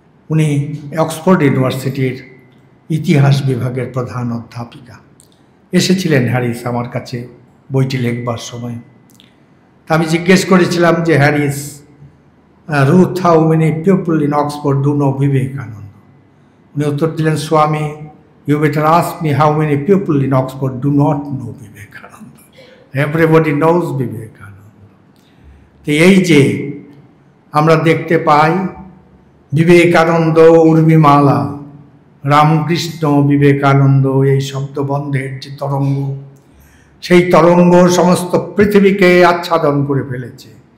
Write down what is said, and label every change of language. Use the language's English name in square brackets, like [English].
[Bangla] উনি অক্সফোর্ড ইউনিভার্সিটির ইতিহাস বিভাগের প্রধান অধ্যাপিকা। এসেছিলেন হ্যারিস আমার কাছে বইটি লিখবার সময়। তা আমি জিজ্ঞেস করেছিলাম যে, [English] Harris, Ruth, how many people in Oxford do know Vivekananda? [Bangla] উনি উত্তর দিলেন, [English] Swami, you better ask me how many people in Oxford do not know Vivekananda. Everybody knows Vivekananda. [Bangla] তো এই যে আমরা দেখতে পাই বিবেকানন্দ উর্মিমালা, রামকৃষ্ণ বিবেকানন্দ, এই শব্দবন্ধের যে তরঙ্গ, সেই তরঙ্গ সমস্ত পৃথিবীকে আচ্ছাদন করে ফেলেছে।